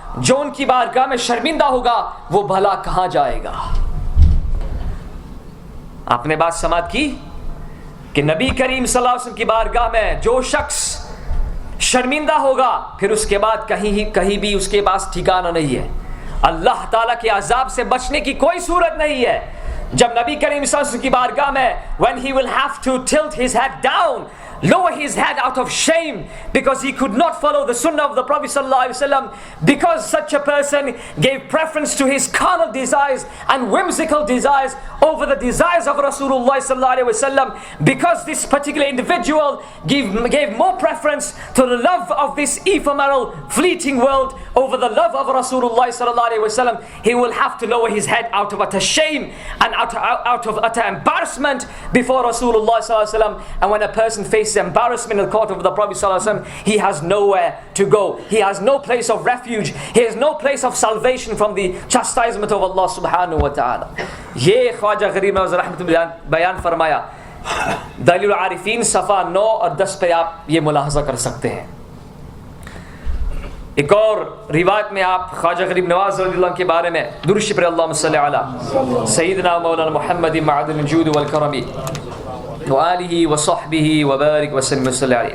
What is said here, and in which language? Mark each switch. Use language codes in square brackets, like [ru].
[ur] جو ان کی بارگاہ میں شرمندہ ہوگا وہ بھلا کہاں جائے گا؟ آپ نے بات سماعت کی کہ نبی کریم صلی اللہ علیہ وسلم کی بارگاہ میں جو شخص شرمندہ ہوگا پھر اس کے بعد کہیں بھی اس کے پاس ٹھکانہ نہیں ہے. اللہ تعالیٰ کے عذاب سے بچنے کی کوئی صورت نہیں ہے. جب نبی کریم صلی اللہ علیہ وسلم کی بارگاہ میں [en] when he will have to tilt his head down, lower his head out of shame because he could not follow the sunnah of the Prophet sallallahu alaihi wasallam, because such a person gave preference to his carnal desires and whimsical desires over the desires of Rasulullah sallallahu alaihi wasallam, because this particular individual gave more preference to the love of this ephemeral fleeting world over the love of Rasulullah sallallahu alaihi wasallam, he will have to lower his head out of utter shame and out of utter embarrassment before Rasulullah sallallahu alaihi wasallam. And when a person faces embarrassment in the court of the Prophet sallallahu alaihi wasallam, he has nowhere to go, he has no place of refuge, he has no place of salvation from the chastisement of Allah subhanahu wa ta'ala. [ur] یہ خواجہ غریب نواز رحمۃ اللہ بیان فرمایا. دلیل العارفین صفحہ 9 اور 10 پہ آپ یہ ملاحظہ کر سکتے ہیں. ایک اور روایت میں آپ خواجہ غریب نواز رضی اللہ عنہ کے بارے میں درود شریف پر [ar] اللہم صلی علی سیدنا مولانا محمد معدن الجود والکرم وآلہ وصحبہ وبارک وسلم صلی علیہ.